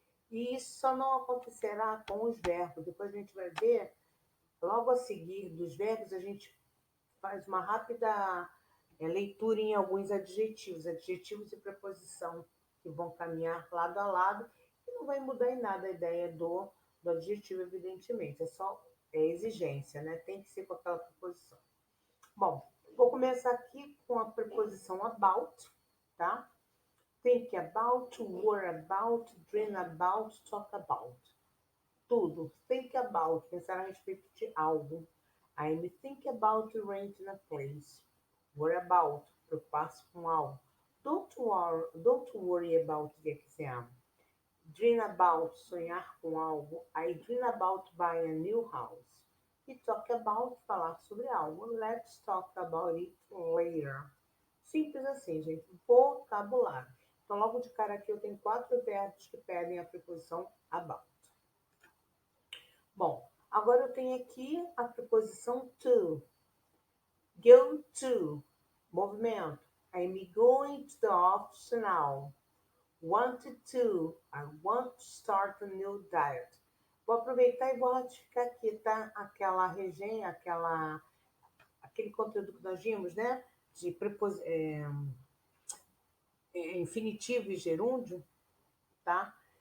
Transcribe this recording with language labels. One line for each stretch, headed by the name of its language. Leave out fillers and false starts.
Portuguese: E isso só não acontecerá com os verbos. Depois a gente vai ver, logo a seguir dos verbos, a gente faz uma rápida leitura em alguns adjetivos e preposição, que vão caminhar lado a lado, e não vai mudar em nada a ideia do adjetivo, evidentemente. É só exigência, né? Tem que ser com aquela preposição. Bom, vou começar aqui com a preposição about, tá?
English: Think about, worry about, dream about, talk about.
Portuguese: Tudo.
English: Think about,
Portuguese: pensar a respeito de algo.
English: I'm thinking about renting a place. Worry about,
Portuguese: preocupar-se com algo.
English: Don't worry about the exam. Dream about,
Portuguese: sonhar com algo.
English: I dream about buying a new house. E talk about,
Portuguese: falar sobre algo.
English: Let's talk about it later.
Portuguese: Simples assim, gente. Vocabulário. Então, logo de cara aqui, eu tenho 4 verbos que pedem a preposição about. Bom, agora eu tenho aqui a preposição to.
English: Go to,
Portuguese: movimento.
English: I'm going to the office now. Wanted to, I want to start a new diet.
Portuguese: Vou aproveitar e vou ratificar aqui, tá? Aquela regência, aquele conteúdo que nós vimos, né? De infinitivo e gerúndio, tá?